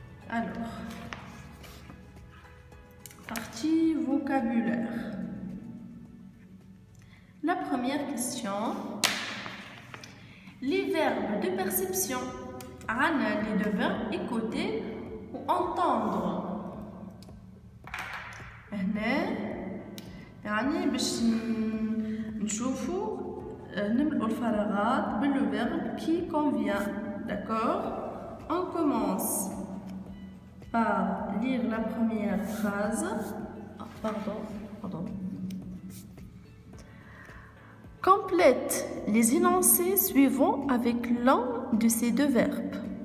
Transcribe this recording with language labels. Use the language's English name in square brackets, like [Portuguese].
[French] Alors, partie vocabulaire. La première question, les verbes de perception. [Arabic] عنا [French] les deux verbes écouter ou entendre. [Arabic] هنا يعني باش نشوفوا نملؤ الفراغات باللو [French] verbe qui convient. D'accord? On commence par lire la première phrase. Pardon. Complète les énoncés suivants avec l'un de ces deux verbes.